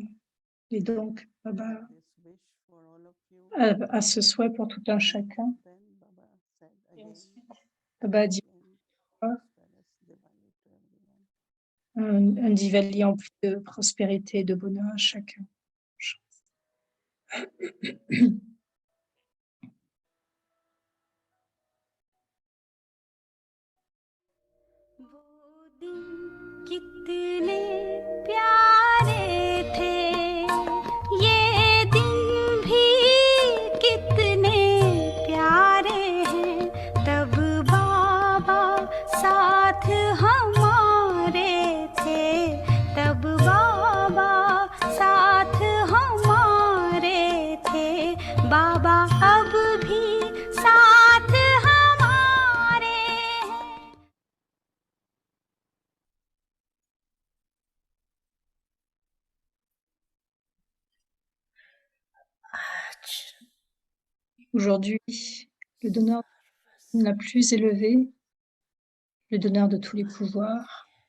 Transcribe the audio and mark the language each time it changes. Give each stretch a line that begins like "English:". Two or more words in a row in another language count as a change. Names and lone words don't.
French: Et donc Baba a ce souhait pour tout un chacun. Baba a dit un Diwali empli de prospérité et de bonheur à chacun.
Hindi: कितने प्यारे थे ये दिन भी कितने प्यारे हैं तब बाबा साथ हमारे थे तब बाबा साथ हमारे थे बाबा अब भी साथ हमारे हैं
French: Aujourd'hui, le donneur la plus élevée, le donneur de tous les pouvoirs,